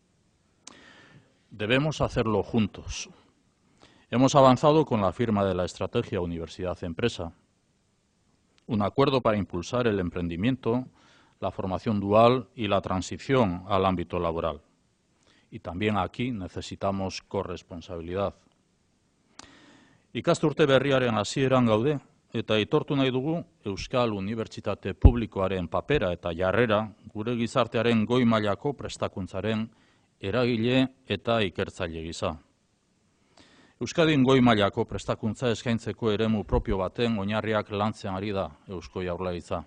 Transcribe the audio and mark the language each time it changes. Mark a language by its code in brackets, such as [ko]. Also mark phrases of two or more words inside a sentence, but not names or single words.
[es] Debemos hacerlo juntos. Hemos avanzado con la firma de la estrategia Universidad-Empresa, un acuerdo para impulsar el emprendimiento, la formación dual y la transición al ámbito laboral. Y también aquí necesitamos corresponsabilidad. [eu] Ikasturte berriaren hasieran gaude eta aitortu nahi dugu Euskal Unibertsitate Publikoaren papera eta jarrera gure gizartearen goi mailako prestakuntzaren eragile eta ikertzaile gisa. Euskadin goi mailako prestakuntza eskaintzeko eremu propio baten oinarriak lantzen ari da Eusko Jaurlaritza.